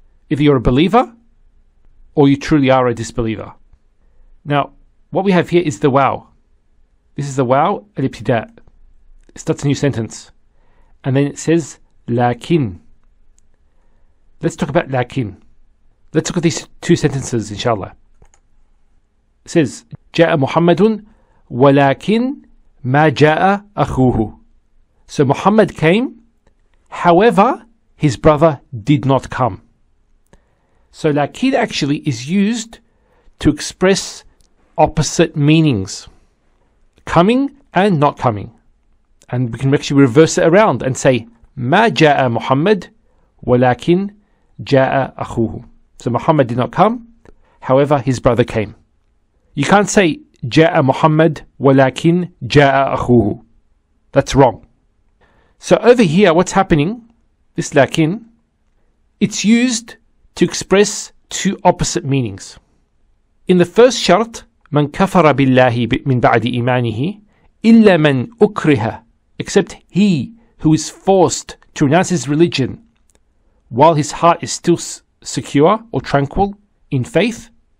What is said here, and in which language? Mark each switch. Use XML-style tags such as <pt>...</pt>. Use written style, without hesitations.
<en>Either you're a believer or you truly are a disbeliever. Now, what we have here is the wow. This is the wow al-ibtida'. It starts a new sentence. And then it says, lakin. Let's talk about lakin. Let's look at these two sentences, inshallah.</en> <ar>It says, جاء محمد ولكن ما جاء أخوه.</ar> <en>So Muhammad came, however, his brother did not come. So lakin actually is used to express opposite meanings. Coming and not coming. And we can actually reverse it around and say,</en> <ar>ما جاء محمد ولكن جاء أخوه.</ar> <en>So Muhammad did not come, however, his brother came. You can't say</en> <ar>جاء محمد ولكن جاء أخوه.</ar> <en>That's wrong. So over here, what's happening, this lakin, it's used to express two opposite meanings. In the first shart,</en> <ar>من كفر بالله من بعد إيمانه إلا من أكره,</ar> <en>except he who is forced to renounce his religion while his heart is still secure or tranquil in faith.</en>